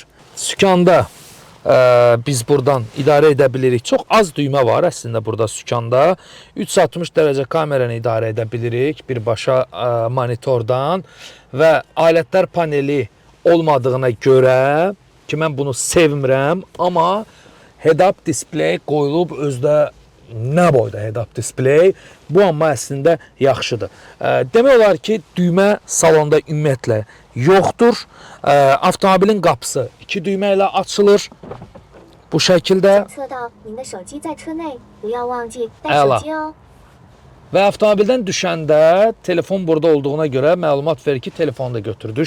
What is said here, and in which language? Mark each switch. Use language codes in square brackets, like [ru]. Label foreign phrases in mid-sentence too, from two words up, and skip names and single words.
[az] Sükanda biz buradan idarə edə bilirik. Çox az düymə var əslində burada sükanda. 360 dərəcə kameranı idarə edə bilirik birbaşa monitordan və alətlər paneli olmadığına görə ki, mən bunu sevmirəm, amma [en] head-up display [az] qoyulub özdə nə boyda [en] head-up display. [az] Bu amma əslində yaxşıdır. Demək olar ki, düymə salonda ümumiyyətlə yoxdur. Avtomobilin qapısı 2 düymə ilə açılır. Bu şəkildə. Əla. Və avtomobildən düşəndə telefon burada olduğuna görə məlumat verir ki, telefonu da götürdük.